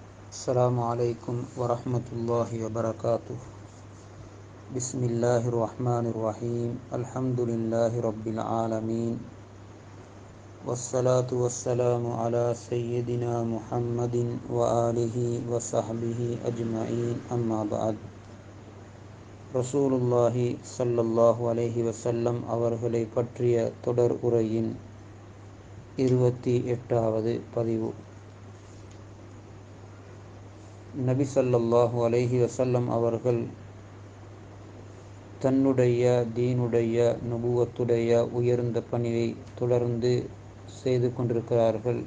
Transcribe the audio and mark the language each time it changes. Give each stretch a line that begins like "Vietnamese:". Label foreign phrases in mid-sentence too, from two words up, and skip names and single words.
Arabic: السلام عليكم ورحمة الله وبركاته. بسم الله الرحمن الرحيم. الحمد لله رب العالمين، والصلاة والسلام على سيدنا محمد وآله وصحبه أجمعين. أما بعد. رسول الله صلى الله عليه وسلم
Tamil: அவர்களை பற்றிய தொடர் உரையின் 28வது பதிவு.
Arabic: النبي صلى الله عليه وسلم
Tamil: அவர்கள் தன்னுடைய தீனுடைய நுபுவத்துடைய உயர்ந்த பணியை தொடர்ந்து செய்து கொண்டிருக்கிறார்கள்.